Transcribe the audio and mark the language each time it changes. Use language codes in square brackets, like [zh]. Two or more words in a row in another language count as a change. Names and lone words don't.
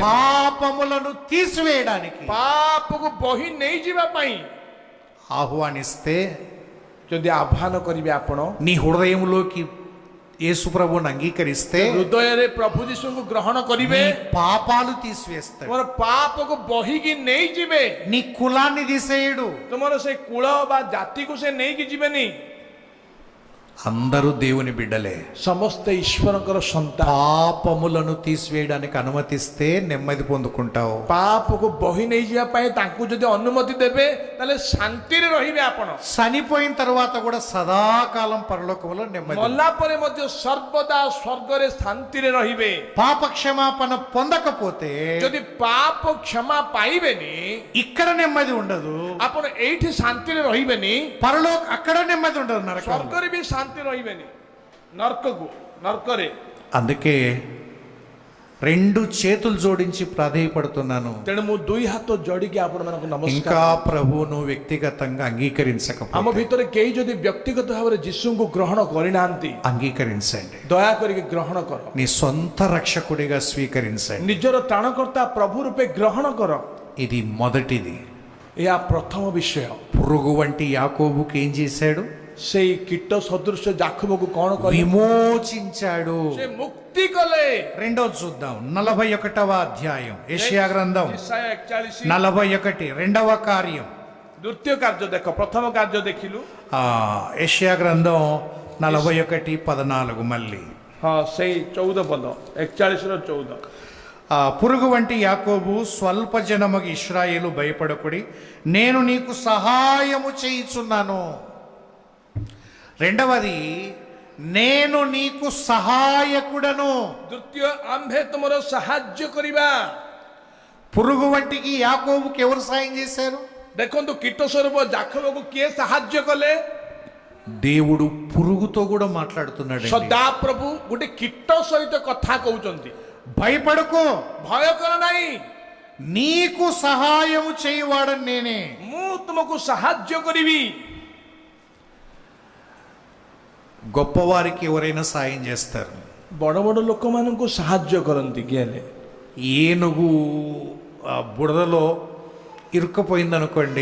[te] పాపములను తీసివేయడానికి. [or] ପାପକୁ ବହି ନେଇଯିବା ପାଇଁ। [te] ఆహ్వానిస్తే [or] ଯଦି ଆହ୍ୱାନ କରିବେ ଆପଣ, [te] నీ హృదయంలోకి యేసు ప్రభువుని అంగీకరిస్తే [or] ହୃଦୟରେ ପ୍ରଭୁ ଯୀଶୁଙ୍କୁ ଗ୍ରହଣ କରିବେ, [te] నీ పాపాలు తీసివేస్తాడు. [or] ତୁମର ପାପକୁ ବହିକି ନେଇଯିବେ। [te] నీ కులాన్ని తీసేయడు. [or] ତୁମର ସେ କୁଳ ବା ଜାତିକୁ ସେ ନେଇକି ଯିବେନି। [te] అందరూ దేవుని బిడ్డలే. [or] ସମସ୍ତେ ଈଶ୍ୱରଙ୍କର ସନ୍ତାନ। [te] పాపములను తీసివేయడానికి అనుమతిస్తే నెమ్మది పొందుకుంటావు. [or] ପାପକୁ ବହି ନେଇଯିବା ପାଇଁ ତାଙ୍କୁ ଯଦି ଅନୁମତି ଦେବେ, ତାହେଲେ ଶାନ୍ତିରେ ରହିବେ ଆପଣ। [te] చనిపోయిన తర్వాత కూడా సదాకాలం పరలోకంలో నెమ్మది. [or] ମଲା ପରେ ମଧ୍ୟ ସର୍ବଦା ସ୍ୱର୍ଗରେ ଶାନ୍ତିରେ ରହିବେ। [te] పాప క్షమాపణ పొందకపోతే [or] ଯଦି ପାପ କ୍ଷମା ପାଇବେନି, [te] ఇక్కడ నెమ్మది ఉండదు. [or] ଆପଣ ଏଇଠି ଶାନ୍ତିରେ ରହିବେନି, [te] పరలోక అక్కడ నెమ్మది ఉండదు. నరకం. [or] ସ୍ୱର୍ଗରେ ବି ଶାନ୍ତି ରହିବେନି। ନର୍କରେ [te] అందుకే రెండు చేతులు జోడించి ప్రాధేయపడుతున్నాను. [or] ତେଣୁ ମୁଁ ଦୁଇ ହାତ ଯୋଡ଼ିକି ଆପଣମାନଙ୍କୁ [te] ఇంకా [or] ନମସ୍କାର। [te] ప్రభువును వ్యక్తిగతంగా [or] ଆମ [te] అంగీకరించకపోతే [or] ଭିତରେ କେହି ଯଦି ବ୍ୟକ୍ତିଗତ ଭାବରେ ଯୀଶୁଙ୍କୁ ଗ୍ରହଣ କରିନାହାନ୍ତି, [te] అంగీకరించండి. [or] ଦୟା କରିକି ଗ୍ରହଣ କର। [te] నీ సొంత రక్షకుడిగా స్వీకరించండి. [or] ନିଜର ତ୍ରାଣକର୍ତ୍ତା ପ୍ରଭୁ ରୂପେ ଗ୍ରହଣ କର। [te] ఇది మొదటిది. [or] ଏହା ପ୍ରଥମ ବିଷୟ। [te] పురుగు వంటి యాకోబుకి ఏం చేశాడు? [or] ସେଇ କୀଟ ସଦୃଶ ଜାକବକୁ କଣ କଲେ? [te] విమోచించాడు. [or] ସେ ମୁକ୍ତି କଲେ। [te] రెండోది చూద్దాం. 41వ అధ్యాయం యెషయా గ్రంథం [or] ଇସାୟା 41 [te] 41 రెండవ కార్యం. [or] ଦ୍ୱିତୀୟ କାର୍ଯ୍ୟ ଦେଖ, ପ୍ରଥମ କାର୍ଯ୍ୟ ଦେଖିଲୁ। [te] యెషయా గ్రంథం 41:14 మళ్ళీ. [or] ହଁ ସେଇ 14 ପଦ, 41 ର 14। [te] పురుగు వంటి యాకోబు, స్వల్ప జనమగు ఇశ్రాయేలు భయపడకుడి, నేను నీకు సహాయము చేయుచున్నాను. రెండవది, నేను నీకు సహాయకుడను. [or] ଦ୍ୱିତୀୟ, ଆମ୍ଭେ ତୁମର ସାହାଯ୍ୟ କରିବା। [te] పురుగు వంటికి యాకోబుకి ఎవరు సాయం చేశారు? [or] ଦେଖନ୍ତୁ କୀଟ ସ୍ୱରୂପ ଜାକବକୁ କିଏ ସାହାଯ୍ୟ କଲେ? [te] దేవుడు పురుగుతో కూడా మాట్లాడుతున్నాడు. [or] ସଦାପ୍ରଭୁ ଗୋଟେ କୀଟ ସହିତ କଥା କହୁଛନ୍ତି। [te] భయపడకు, [or] ଭୟ କର ନାହିଁ, [te] నీకు సహాయము చేయువాడని నేనే. [or] ମୁଁ ତୁମକୁ ସାହାଯ୍ୟ କରିବି। [te] గొప్పవారికి ఎవరైనా సాయం చేస్తారు. [or] ବଡ଼ ବଡ଼ ଲୋକମାନଙ୍କୁ ସାହାଯ୍ୟ କରନ୍ତି କିଏ ହେଲେ? [te] ఏనుగు బురదలో ఇరుక్కుపోయిందనుకోండి,